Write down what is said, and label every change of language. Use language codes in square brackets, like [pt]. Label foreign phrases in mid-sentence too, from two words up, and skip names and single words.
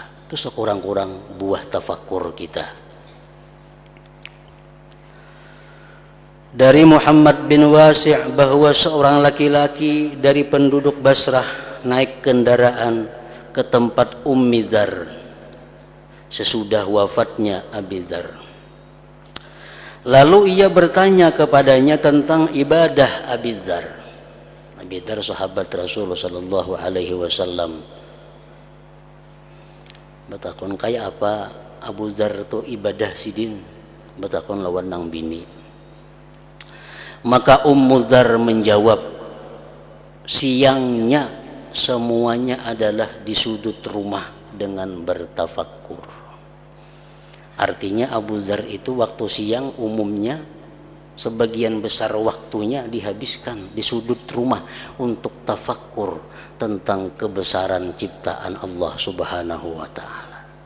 [id] Itu sekurang-kurang buah tafakkur kita. Dari Muhammad bin Wasi' bahwa seorang laki-laki dari penduduk Basrah naik kendaraan ke tempat Ummi Dzar sesudah wafatnya Abi Dzar. Lalu ia bertanya kepadanya tentang ibadah Abi Dzar. Abi Dzar sahabat Rasulullah [ar] sallallahu alaihi wasallam. [bjn] Batakon kaya apa Abu Dzar tu ibadah sidin? Batakon lawan nang bini. [id] Maka Ummu Dzar menjawab, siangnya semuanya adalah di sudut rumah dengan bertafakkur. Artinya Abu Dzar itu waktu siang umumnya sebagian besar waktunya dihabiskan di sudut rumah untuk tafakkur tentang kebesaran ciptaan Allah [ar] Subhanahu wa Ta'ala.